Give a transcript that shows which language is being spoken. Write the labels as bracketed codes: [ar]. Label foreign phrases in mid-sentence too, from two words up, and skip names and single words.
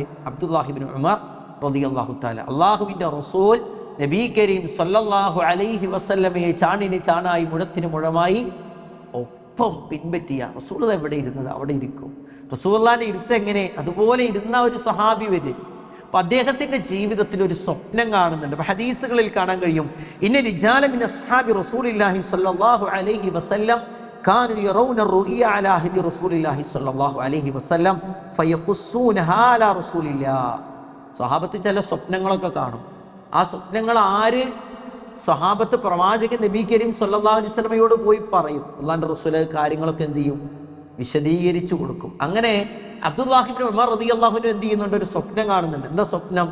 [ml] അബ്ദുല്ലാഹി ഇബ്നു ഉമർ [ar] رضي الله تعالى. [ml] അള്ളാഹുവിൻ്റെ റസൂൽ നബി കരീം [ar] صلى الله عليه وسلم [ml] ചാണിന് ചാണായി മുഴത്തിന് മുഴമായി ഒപ്പം പിൻപറ്റിയ റസൂൽ എവിടെ ഇരുന്നത് അവിടെ ഇരിക്കും. റസൂലുള്ളാഹിന്റെ ഇരുത്ത് എങ്ങനെ? അതുപോലെ ഇരുന്ന ഒരു സ്വഹാബി വരും. അപ്പൊ അദ്ദേഹത്തിന്റെ ജീവിതത്തിൽ ഒരു സ്വപ്നം കാണുന്നുണ്ട്. അപ്പൊ ഹദീസുകളിൽ കാണാൻ കഴിയും, [ar] إن رجالا من أصحاب رسول الله صلى الله عليه وسلم كانوا يرون الرؤيا على عهد رسول الله صلى الله عليه وسلم فيقصونها على رسول الله. [ml] സ്വഹാബത്ത് ചില സ്വപ്നങ്ങളൊക്കെ കാണും. ആ സ്വപ്നങ്ങൾ ആര് സ്വഹാബത്ത് പ്രവാചകൻ നബി കരീം [ar] صلى الله عليه وسلم [ml] പോയി പറയും. അല്ലാഹുവിൻ്റെ റസൂല് കാര്യങ്ങളൊക്കെ എന്ത് ചെയ്യും? വിശദീകരിച്ചു കൊടുക്കും. അങ്ങനെ അബ്ദുല്ലാഹി ഇബ്നു ഉമർ [ar] رضي الله عنه [ml] എന്ത് ചെയ്യുന്നുണ്ട്? ഒരു സ്വപ്നം കാണുന്നുണ്ട്. എന്താ സ്വപ്നം?